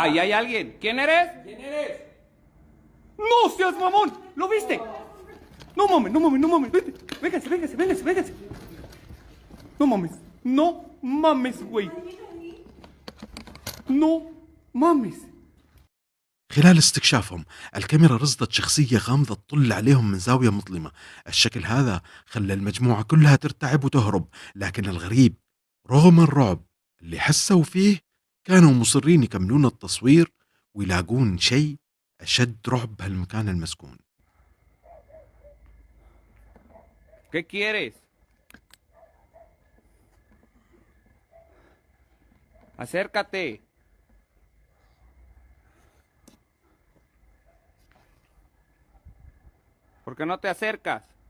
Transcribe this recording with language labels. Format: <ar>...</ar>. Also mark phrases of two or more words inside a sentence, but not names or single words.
<es>Ahí hay alguien. ¿Quién eres? ¿Quién eres? ¡No seas mamón! ¿Lo viste? No mames, no mames, no mames. Vete. Vénganse, vénganse, vénganse, vénganse. No mames. No mames, güey. No mames.</es> <ar>خلال استكشافهم الكاميرا رصدت شخصية غامضة تطل عليهم من زاوية مظلمة. الشكل هذا خلى المجموعة كلها ترتعب وتهرب، لكن الغريب رغم الرعب اللي حسوا فيه كانوا مصرين يكملون التصوير ويلاقون شيء أشد رعب بهالمكان المسكون.</ar> <es>¿Qué quieres? Acércate. ¿Por qué no te acercas?</es>